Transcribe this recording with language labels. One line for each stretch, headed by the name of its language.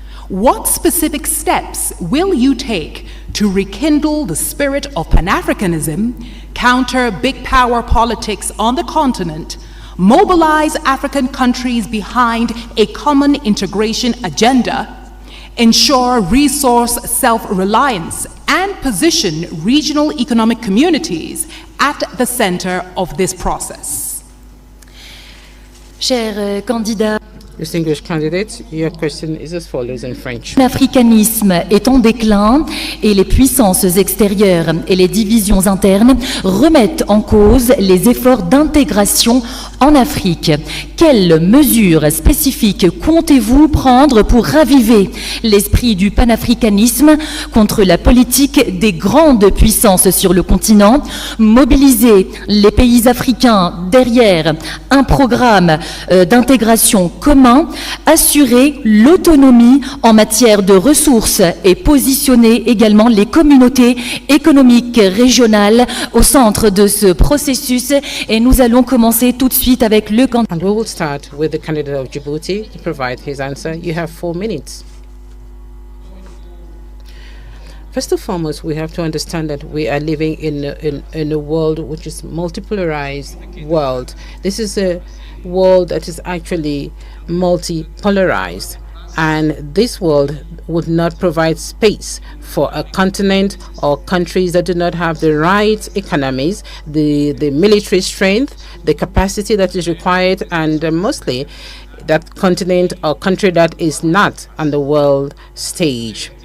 English: What specific steps will you take to rekindle the spirit of Pan-Africanism, counter big power politics on the continent, mobilize African countries behind a common integration agenda, ensure resource self-reliance, and position regional economic communities at the center of this process?
French: Chers candidats,
English: Distinguished candidates, your question is as follows in French.
French: l'africanisme est en déclin et les puissances extérieures et les divisions internes remettent en cause les efforts d'intégration en Afrique. Quelles mesures spécifiques comptez-vous prendre pour raviver l'esprit du panafricanisme contre la politique des grandes puissances sur le continent, mobiliser les pays africains derrière un programme d'intégration commun, assurer l'autonomie en matière de ressources et positionner également les communautés économiques régionales au centre de ce processus? Et nous allons commencer tout de suite avec le candidat.
English: And we will start with the candidate of Djibouti to provide his answer. You have 4 minutes. First and foremost, we have to understand that we are living in a world which is multipolarized world. This is a world that is actually multipolarized, and this world would not provide space for a continent or countries that do not have the right economies, the military strength, the capacity that is required, and mostly that continent or country that is not on the world stage.